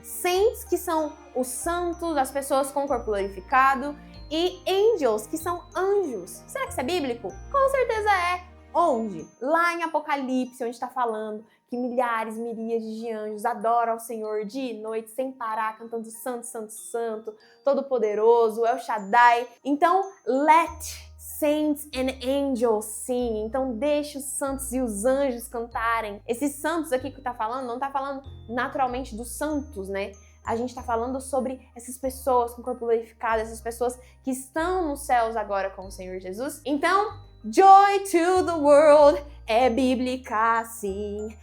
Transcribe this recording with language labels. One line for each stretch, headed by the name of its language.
Portuguese: Saints, que são os santos, as pessoas com o corpo glorificado, e angels, que são anjos. Será que isso é bíblico? Com certeza é. Onde? Lá em Apocalipse, onde está falando que milhares, miríades de anjos adoram ao Senhor dia e noite, sem parar, cantando Santo, Santo, Santo, Todo-Poderoso, El Shaddai.
English: Então, let saints and angels sing.
Portuguese: Então, deixe os santos e os anjos cantarem. Esses santos aqui que está falando, não está falando naturalmente dos santos, né? A gente está falando sobre essas pessoas com o corpo glorificado, essas pessoas que estão nos céus agora com o Senhor Jesus. Então, joy to the world é bíblica, sim.